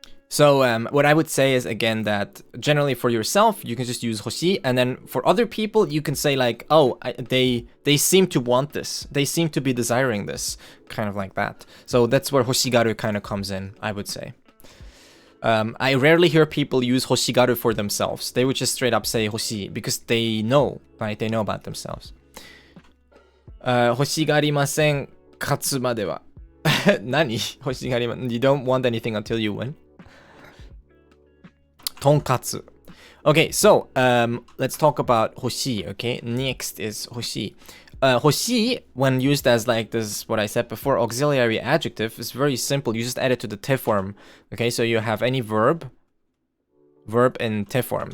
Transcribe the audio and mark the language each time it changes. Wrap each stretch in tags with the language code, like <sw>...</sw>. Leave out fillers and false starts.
<en>What I would say is, again, that generally for yourself you can just use hoshi, and then for other people you can say like, oh, they seem to want this, they seem to be desiring this, kind of like that. So that's where hoshigaru kind of comes in, I would say. I rarely hear people use hoshigaru for themselves. They would just straight up say hoshi because they know, right? They know about themselves.</en> <ja>欲しがりません勝つまでは何欲しがりま</ja> <en>You don't want anything until you win. とんかつ Okay, so let's talk about 欲しい Okay, next is 欲しい 欲しい when used as like this, what I said before, auxiliary adjective, is very simple. You just add it to the te form. Okay, so you have any verb in te form.</en>